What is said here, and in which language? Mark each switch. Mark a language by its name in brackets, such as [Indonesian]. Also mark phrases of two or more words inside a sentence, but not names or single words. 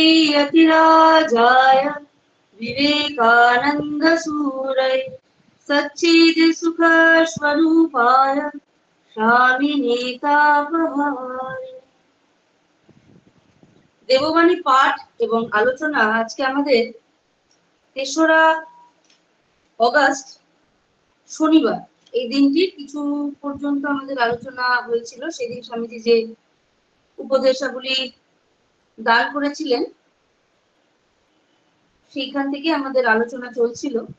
[Sanskrit] यतिराजाय विवेकानंद सूरय सच्चिद सुख स्वरूपाय स्वामिने तापहाय। [Bangla] দেববাণী পাঠ এবং আলোচনা আজকে আমাদের ৩রা অগাস্ট শনিবার এই দিনটির কিছু পর্যন্ত আমাদের আলোচনা হয়েছিল। সেদিন স্বামীজি যে উপদেশাবলী দান করেছিলেন সেইখান থেকে আমাদের আলোচনা চলছিল।